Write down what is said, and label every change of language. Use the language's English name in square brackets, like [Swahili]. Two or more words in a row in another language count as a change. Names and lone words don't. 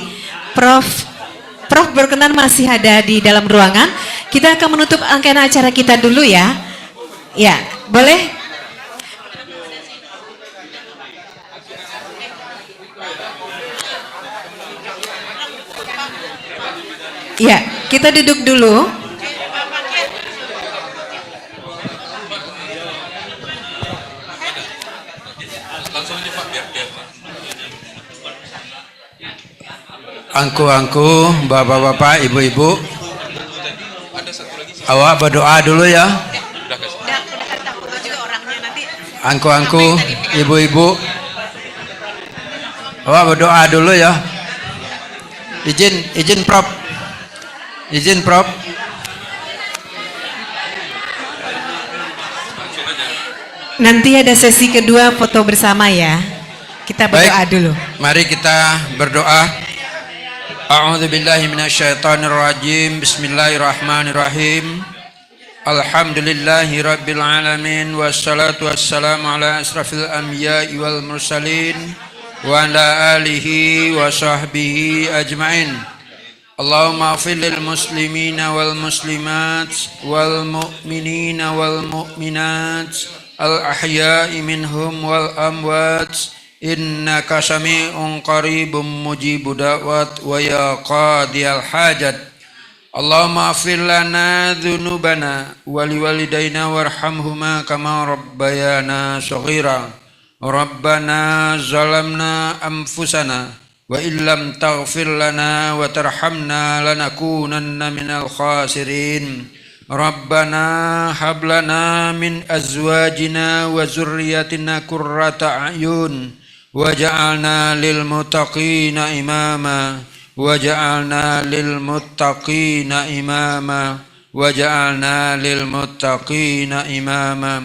[Indonesian] Prof berkenan masih ada di dalam ruangan. Kita akan menutup rangkaian acara kita dulu ya. Ya, boleh? Ya, kita duduk dulu. Angku-angku, bapak-bapak, ibu-ibu, awak berdoa dulu ya. Angku-angku, ibu-ibu, awak berdoa dulu ya. Izin Prof. Izin Prof. Nanti ada sesi kedua foto bersama ya. Kita berdoa dulu. Mari kita berdoa. [Arabic] أعوذ بالله من الشيطان الرجيم. بسم الله الرحمن الرحيم الحمد لله رب العالمين والصلاة والسلام على أشرف الأنبياء والمرسلين وعلى آله وصحبه أجمعين. اللهم اغفر للمسلمين والمسلمات والمؤمنين والمؤمنات الأحياء منهم والأموات. إنك سميع قريب مجيب الدعوات ويا قاضي الحاجات. اللهم اغفر لنا ذنوبنا ولوالدينا وارحمهما كما ربيانا صغيرا. ربنا ظلمنا أنفسنا وإن لم تغفر لنا وترحمنا لنكونن من الخاسرين. ربنا هب لنا من أزواجنا وذرياتنا قرة أعين واجعلنا للمتقين إماما واجعلنا للمتقين إماما واجعلنا للمتقين إماما.